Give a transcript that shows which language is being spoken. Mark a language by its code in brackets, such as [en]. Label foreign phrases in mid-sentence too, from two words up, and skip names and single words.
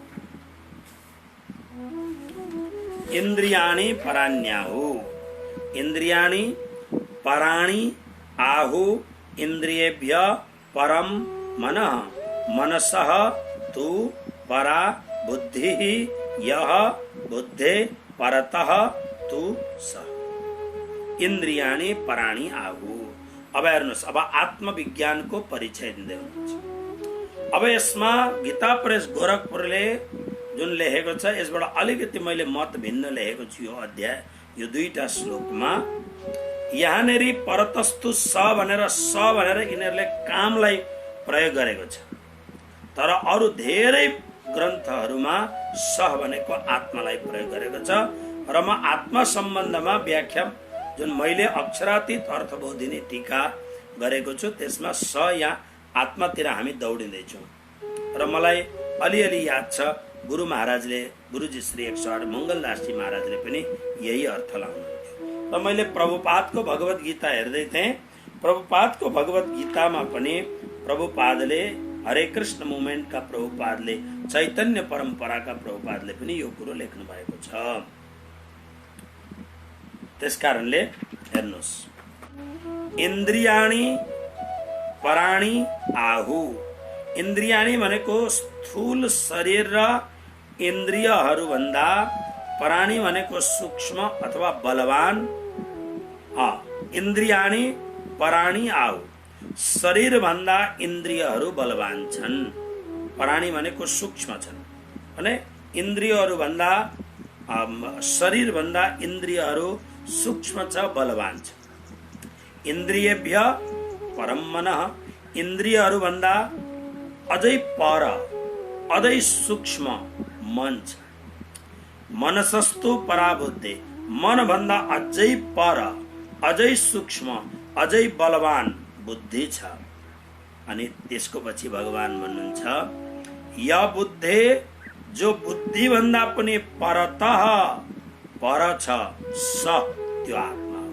[sa] इंद्रियाणि पराण्याहु, इंद्रियाणि पराणि आहु इंद्रियेभ्य परम मनः, मनसः तु परा बुद्धि यः बुद्धे परतः तु सः। इंद्रियाणि पराणि आहु। [ne] अब हेर्नुहोस्, अब आत्मविज्ञानको परिचय दिँदै हुनुहुन्छ। अब यसमा गीता प्रेस गोरखपुरले जुन लेखेको छ यसबाट अलिकति मैले मत भिन्न लेखेको छु। यो अध्याय, यो दुईटा श्लोकमा यहाँनेरि [sa] परतस्तु स [ne] भनेर यिनीहरूले कामलाई प्रयोग गरेको छ, तर अरू धेरै ग्रन्थहरूमा सह भनेको आत्मालाई प्रयोग गरेको छ। र म आत्मा सम्बन्धमा व्याख्या जुन मैले अक्षरातीत अर्थबोधिनी टीका गरेको छु त्यसमा स या आत्मातिर हामी दौडिँदैछौँ। र मलाई अलिअलि याद छ गुरु महाराजले, गुरुजी श्री 108 मङ्गलदासजी महाराजले पनि यही अर्थ लाउनुहुन्थ्यो। र मैले प्रभुपादको भगवत गीता हेर्दै थिएँ। प्रभुपादको भगवत गीतामा पनि प्रभुपादले, हरे कृष्ण मुभमेन्टका प्रभुपादले, चैतन्य परम्पराका प्रभुपादले पनि यो कुरो लेख्नु भएको छ। त्यसकारणले हेर्नुहोस्, [sa] इन्द्रियाणि पराणि आहु। [ne] इन्द्रियाणि भनेको स्थूल शरीर र इन्द्रियहरू भन्दा, पराणि भनेको सूक्ष्म अथवा बलवान। [sa] इन्द्रियाणि पराणि आहु, [ne] शरीर भन्दा इन्द्रियहरू बलवान छन्। पराणि भनेको सूक्ष्म छन् भने इन्द्रियहरू भन्दा, शरीर भन्दा इन्द्रियहरू सूक्ष्म छ, बलवान छ। [sa] इन्द्रियेभ्य परम मनः, [ne] इन्द्रियहरू भन्दा अझै पर, अझै सूक्ष्म मन छ। [sa] मनसस्तु पराबुद्धि, [ne] मन भन्दा अझै पर, अझै सूक्ष्म, अझै बलवान बुद्धि छ। अनि त्यसको पछि भगवान भन्नुहुन्छ [sa] य बुद्धे, [ne] जो बुद्धि भन्दा पनि परतः पर छ, स त्यो आत्मा हो।